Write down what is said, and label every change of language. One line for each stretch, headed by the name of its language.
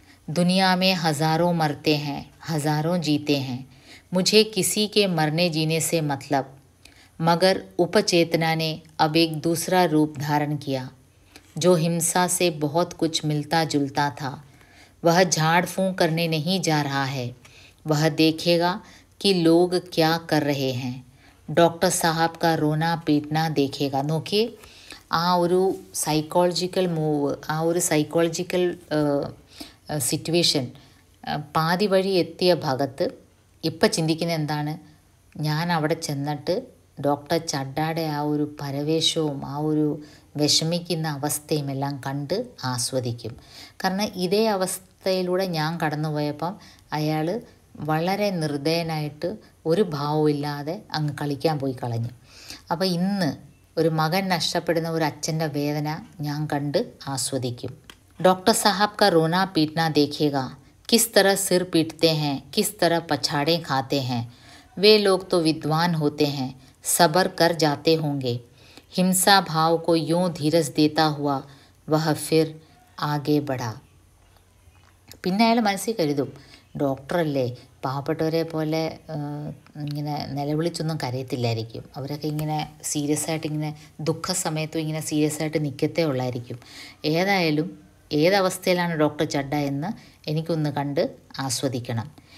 Hindi: ദുനിയാമേ ഹസാറോ മർത്തെ high ഹസാറോ ജീത്തെ high. മുझे किसी के मरने जीने से मतलब. मगर उपचेतना ने अब एक दूसरा रूप धारण किया. जो हिंसा से बहुत कुछ मिलता जुलता था वह झाड़ फूंक करने नहीं जा रहा है. वह देखेगा कि लोग क्या कर रहे हैं. डॉक्टर साहब का रोना पीटना देखेगा.
Malayalam: നോക്കിയേ ആ ഒരു സൈക്കോളജിക്കൽ മൂവ്, ആ ഒരു സൈക്കോളജിക്കൽ സിറ്റുവേഷൻ. പാതി വഴി എത്തിയ ഭഗത്ത് ഇപ്പം ചിന്തിക്കുന്നത് എന്താണ്, ഞാൻ അവിടെ ചെന്നിട്ട് ഡോക്ടർ ചഡ്ഡയുടെ ആ ഒരു പരവേശവും ആ ഒരു വിഷമിക്കുന്ന അവസ്ഥയും എല്ലാം കണ്ട് ആസ്വദിക്കും. കാരണം ഇതേ അവസ്ഥയിലൂടെ ഞാൻ കടന്നുപോയപ്പം അയാൾ വളരെ നിർദ്ദയനായിട്ട് ഒരു ഭാവമില്ലാതെ അങ്ങ് കളിക്കാൻ പോയി കളഞ്ഞു. അപ്പോൾ ഇന്ന് ഒരു മകൻ നഷ്ടപ്പെടുന്ന ഒരു അച്ഛൻ്റെ വേദന ഞാൻ കണ്ട് ആസ്വദിക്കും.
Hindi: डॉक्टर साहब का रोना पीटना देखेगा. किस तरह सिर पीटते हैं, किस तरह पछाड़े खाते हैं. वे लोग तो विद्वान होते हैं, सब्र कर जाते होंगे. हिंसा भाव को यूं धीरज देता हुआ वह फिर आगे बढ़ा.
Malayalam: പിന്നെ അയാൾ മനസ്സിൽ കരുതും, ഡോക്ടറല്ലേ, പാവപ്പെട്ടവരെ പോലെ ഇങ്ങനെ നിലവിളിച്ചൊന്നും കരയത്തില്ലായിരിക്കും. അവരൊക്കെ ഇങ്ങനെ സീരിയസ് ആയിട്ട് ഇങ്ങനെ ദുഃഖ സമയത്തും ഇങ്ങനെ സീരിയസ് ആയിട്ട് നിൽക്കത്തേ ഉള്ളായിരിക്കും. ഏതായാലും ഏതവസ്ഥയിലാണ് ഡോക്ടർ ചഡ്ഡ എന്ന് എനിക്കൊന്ന് കണ്ട് ആസ്വദിക്കണം.